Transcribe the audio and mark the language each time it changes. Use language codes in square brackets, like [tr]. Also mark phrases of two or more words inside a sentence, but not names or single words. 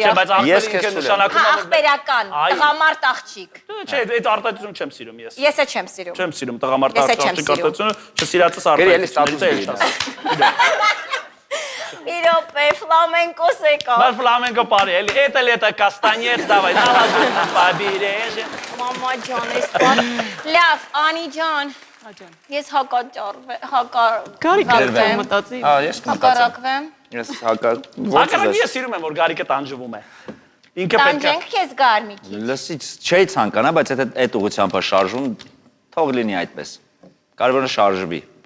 [hy] Չէ, բայց Ես աղբերը ինքը քեզ նշանակում է ախպերական, տղամարդ աղջիկ։ Չէ, այդ արտահայտությունը չեմ սիրում ես։ Ես է չեմ սիրում։ Չեմ սիրում տղամարդ Ես է չեմ արտահայտությունը, չսիրածս Գերի էլի արտահայտությունը։ Իրոպե, ֆլամենկոս եկա։ Բայց ֆլամենկո բարի, էլի, [ru] это лето кастаньет, давай, на лазурном побережье։ [hy] Մամա ջան, էս բան։ Լավ, Անի ջան։ Ես Գարիկը մտածի։ Հա, ես հակառակվեմ։ Ես հակառակ։ Հակառակ ես սիրում եմ, որ Գարիկը տանջվում է։ Ինքը պետք է։ Տանջենք քեզ Գարմիկի։ Լսի, չէի ցանկանա, բայց եթե այդ ուղղությամբ է շարժում, թող լինի այդպես։ Կարևորը շարժվի։